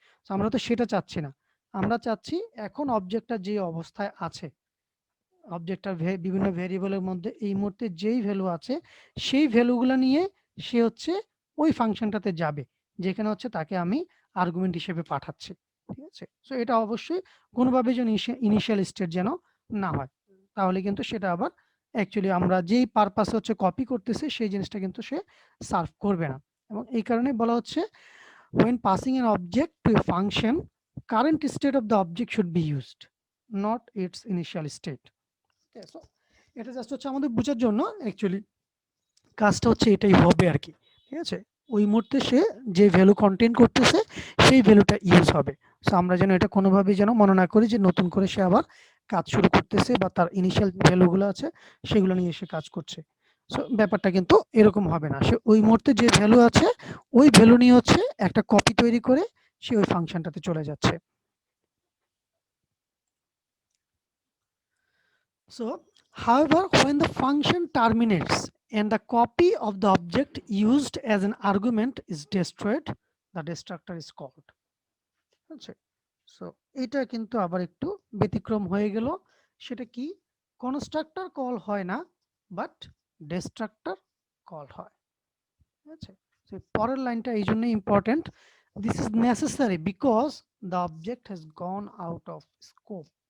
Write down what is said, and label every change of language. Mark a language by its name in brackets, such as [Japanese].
[Bangla] So আমরা তো সেটা চাচ্ছি না, আমরা চাচ্ছি এখন অবজেক্টটা যে অবস্থায় আছে, অবজেক্টটার বিভিন্ন ভেরিয়েবলের মধ্যে এই মুহূর্তে যেই ভ্যালু আছে সেই ভ্যালুগুলো নিয়ে সে হচ্ছে ওই ফাংশনটাতে যাবে যেখানে হচ্ছে তাকে আমি আর্গুমেন্ট হিসেবে পাঠাচ্ছি। ঠিক আছে, সো এটা অবশ্যই কোনোভাবে যেন ইনিশিয়াল স্টেট যেন না হয়, তাহলে কিন্তু সেটা আবার অ্যাকচুয়ালি আমরা যেই পারপাস হচ্ছে কপি করতেছি সেই জিনিসটা কিন্তু সে সার্ভ করবে না। এবং এই কারণে বলা হচ্ছে [English] when passing an object to a function, current state of the object should be used, not its initial state। [Bangla] So এটা জাস্ট হচ্ছে আমাদের বোঝার জন্য, অ্যাকচুয়ালি কাজটা হচ্ছে এটাই হবে আর কি। ঠিক আছে, ওই মুহূর্তে সে যে ভ্যালু কন্টেইন করতেছে সেই ভ্যালুটা ইউজ হবে। সো আমরা যেন এটা কোনোভাবেই যেন মনে না করি যে নতুন করে সে আবার কাজ শুরু করতেছে বা তার ইনিশিয়াল যে ভ্যালুগুলো আছে সেগুলো নিয়ে সে কাজ করছে। সো ব্যাপারটা কিন্তু এরকম হবে না, সে ওই মুহূর্তে যে ভ্যালু আছে ওই ভ্যালু নিয়ে হচ্ছে একটা কপি তৈরি করে সে ওই ফাংশনটাতে চলে যাচ্ছে। [English] So, however, when the function terminates and the copy of the object used as an argument is destroyed, the destructor is called। [Bangla] আচ্ছা, সো এটা কিন্তু আবার একটু ব্যতিক্রম হয়ে গেল। সেটা কি, কনস্ট্রাক্টর কল হয় না, বাট ডিস্ট্রাক্টর কল হয়। আচ্ছা, সো পরের লাইনটা এই জন্য important, [English] This is necessary because the object has gone out of scope.